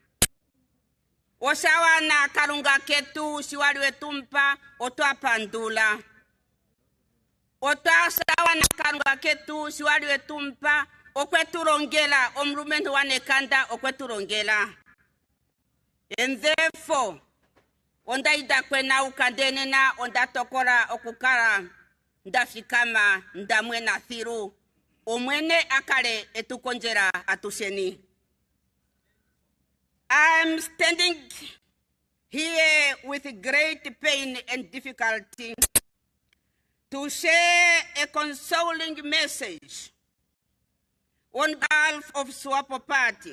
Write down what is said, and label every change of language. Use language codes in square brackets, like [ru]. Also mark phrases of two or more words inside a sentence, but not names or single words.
[ng] oshawana karunga ketu shiwali wetumpa otwapandula otwasawana karunga ketu shiwali wetumpa okwetulongela omulumendu wanekanda okwetulongela. [en] And therefore [ng] ondaida kwena ukandenena ondatokola okukala ndafikama ndamwena thiru omwene akale etukonjera atusheni. [en] I'm standing here with great pain and difficulty to share a consoling message on behalf of SWAPO Party.